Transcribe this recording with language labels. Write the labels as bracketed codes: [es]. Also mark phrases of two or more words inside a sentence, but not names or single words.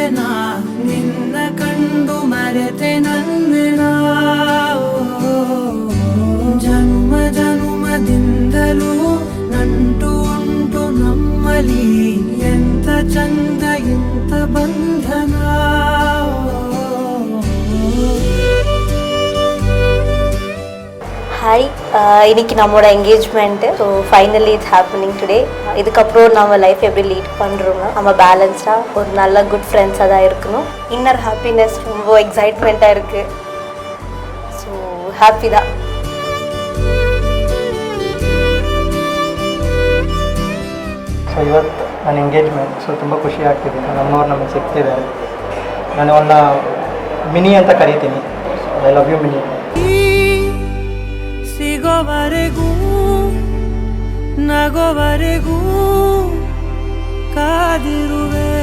[kn] ನಾ ನಿನ್ನ ಕಂಡು ಮರೆತೆ ನನ್ನೆನ. ಜನುಮ ಜನುಮದಿಂದಲೂ ನಂಟು ಉಂಟು ನಮ್ಮಲ್ಲಿ. ಎಂತ ಚಂದ ಎಂತ ಬಂಧನ. [ta] ஹாய், இன்னைக்கு நம்மளோட என்கேஜ்மெண்ட்டு. [en] So finally it's happening today. [ta] இதுக்கப்புறம் நம்ம லைஃப் எப்படி லீட் பண்ணுறோம்னா நம்ம பேலன்ஸ்டாக ஒரு நல்ல குட் ஃப்ரெண்ட்ஸாக தான் இருக்கணும். [en] inner happiness, [ta] ரொம்ப எக்ஸைட்மெண்ட்டாக இருக்குது. [en] so happy [ta] தான். [kn] ಸೊ ಇವತ್ತು ನನ್ನ ಎಂಗೇಜ್ಮೆಂಟ್. ಸೊ ತುಂಬ ಖುಷಿ ಆಗ್ತಿದೆ. ನಮ್ಮವ್ರು ನಮಗೆ ಸಿಗ್ತಿದ್ದಾರೆ. ನಾನು ಅವನ್ನ ಮಿನಿ ಅಂತ ಕರಿತೀನಿ. [en] I love you Mini. [kn] ಸಿಗೋವರೆಗೂ ನಗೋವರೆಗೂ ಕಾದಿರುವೆ.